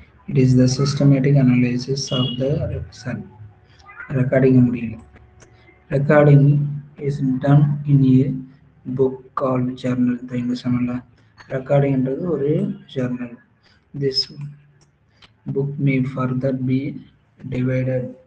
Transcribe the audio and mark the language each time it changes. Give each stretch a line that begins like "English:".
English: It is the systematic analysis of the recording. Recording is done in a book called journal.
Tamil: Recording என்றது ஒரு journal.
English: This book may further be divided.